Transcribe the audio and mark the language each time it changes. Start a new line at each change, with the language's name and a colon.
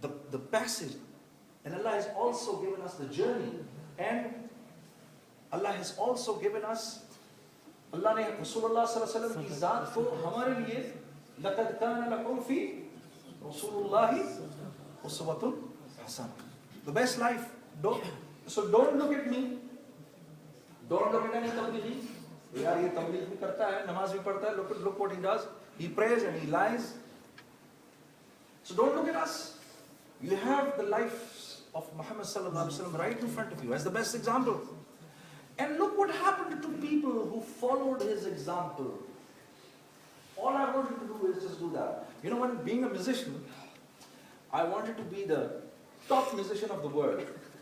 English: the passage, and Allah has also given us the journey, and Allah has also given us,
Hindi: Allah ने रसूलुल्लाह सल्लल्लाहु अलैहि वसल्लम की ज़ात को हमारे लिए
Arabic: लक़द कान लकुम फ़ी रसूलुल्लाहि उसवतुन हसन,
English: the best life. So don't look at me, don't look at any tablighi.
Hindi: यार ये तबलीग भी करता है, नमाज भी पढ़ता है,
English: look what he does, he prays and he lies. So don't look at us. You have the life of Muhammad sallallahu alaihi wasallam right in front of you as the best example. And look what happened to people who followed his example. All I want you to do is just do that. You know, when being a musician, I wanted to be the top musician of the world.